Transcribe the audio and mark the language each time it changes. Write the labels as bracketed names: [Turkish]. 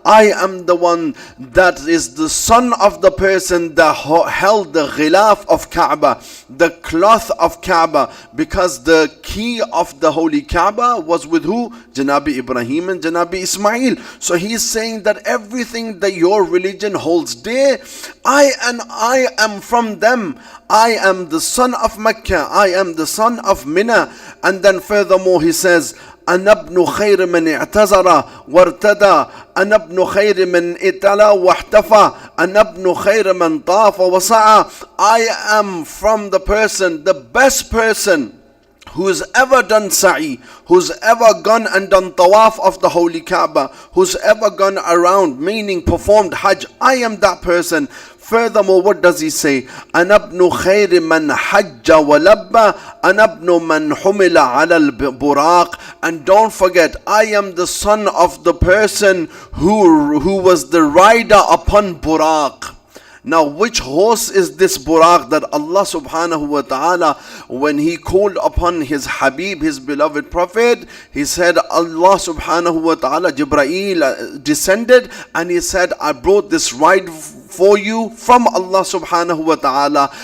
[English] I am the one that is the son of the person that held the ghilaf of Kaaba, the cloth of Kaaba, because the key of the holy Kaaba was with who? Janabi Ibrahim and Janabi Ismail. So he's saying that everything that your religion holds dear, I am from them. I am the son of Mecca, I am the son of Mina. And then furthermore he says, [Arabic] أنا ابن خير من اعتذر وارتدى أنا ابن خير من اتلى واحتفى أنا ابن خير من طاف وسعى. [English] I am from the person, the best person who's ever done sa'i, who's ever gone and done tawaf of the holy Kaaba, who's ever gone around, meaning performed hajj. I am that person. Furthermore, what does he say? [Arabic] أنا ابن خير من حج ولبى أنا ابن من حمل على البراق. [English] And don't forget, I am the son of the person who was the rider upon Buraq. Now, which horse is this Buraq that Allah subhanahu wa ta'ala, when he called upon his Habib, his beloved Prophet, he said, Allah subhanahu wa ta'ala, Jibreel descended and he said, I brought this ride for you from Allah subhanahu wa ta'ala.